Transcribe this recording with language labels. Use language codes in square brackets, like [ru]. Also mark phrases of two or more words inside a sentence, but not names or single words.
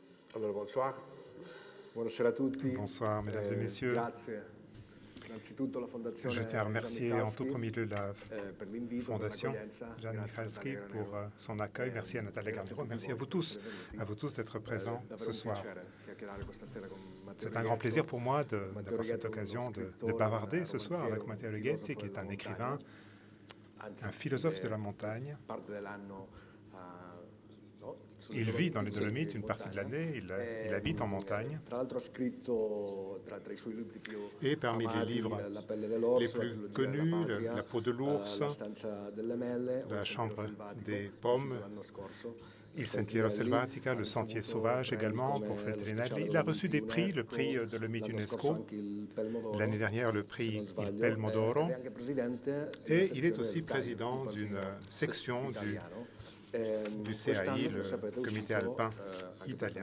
[it] Allora, bonsoir. Buonasera a tutti. [fr] Bonsoir, mesdames et messieurs. [it] Grazie. Innanzitutto la Fondazione [fr] Je tiens à [it] Jan [fr] remercier en tout [it] Michalski, [fr] premier lieu la [it] per l'invito, per [fr] Fondation [it] l'accoglienza. [fr] Jan [it] Grazie a [fr] Michalski [it] Natalia [fr] pour [it] Granero. [fr] son accueil. Merci à Natalia [it] Grazie a [fr] Granero. [it] tutti [fr] Merci [it] voi per essere venuti. [fr] à vous tous d'être présents [it] Davvero [fr] ce [it] un [fr] soir. [it] piacere chiacchierare questa sera con Matteo [fr] C'est un grand plaisir pour moi [it] Matteo [fr] d'avoir cette [it] Righetto, [fr] occasion [it] uno [fr] de [it] scrittore, [fr] bavarder ce soir [it] romanziere, [fr] avec Matteo [it] un [fr] Righetti, [it] filosofo [fr] qui est [it] della [fr] un [it] montagna. [fr] écrivain, [it] Anzi, [fr] un philosophe de la [it] vive [fr] montagne. [it] parte dell'anno sulle [fr] Il vit dans les [it] Dolomiti, [fr] Dolomites une [it] in [fr] partie de [it] montagna. [fr] l'année, il habite en montagne. [it] Tra l'altro ha scritto tra i suoi libri più [fr] Et parmi les [it] amati, [fr] livres [it] La pelle [fr] les [it] dell'orso, la [fr] plus [it] trilogia della [fr] connus, [it] patria, [fr] La peau de l'ours, [it] La stanza delle mele, [fr] La [it] Il sentiero [fr] chambre [it] selvatico, [fr] des [it] uscito [fr] pommes, [it] l'anno scorso, [fr] Il Sentiero Selvatica, Le Sentier Sauvage également pour Feltrinelli. Il a reçu des prix, le prix de Dolomite UNESCO, l'année dernière le prix Il Pelmo d'Oro, et il est aussi président d'une section du CAI, le Comité alpin italien.